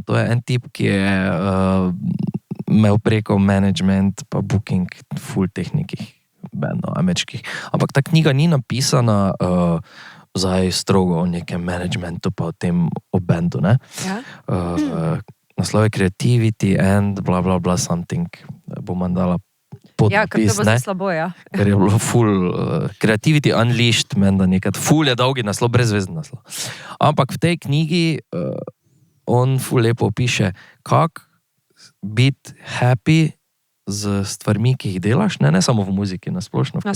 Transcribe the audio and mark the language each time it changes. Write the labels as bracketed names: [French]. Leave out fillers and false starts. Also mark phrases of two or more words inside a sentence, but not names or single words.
[Slovenian] To je en tip, ki je imel preko management pa booking ful teh nekih bendov ameriških. Ampak ta knjiga ni napisana zdaj strogo o nekem managementu pa o tem o bendu, ne. Ja. Naslov je [English] Creativity and bla bla bla something. [Slovenian] Bom vam dala Ja, ker podnapis, to bo ne. zelo slabo, ja. Ker je bilo ful, Creativity Unleashed, menda nekaj, ful je dolgi naslov, brezvezen naslov. Ampak v tej knjigi on ful lepo opiše, kako biti happy z stvarmi, ki jih delaš, ne samo v muziki, nasplošno v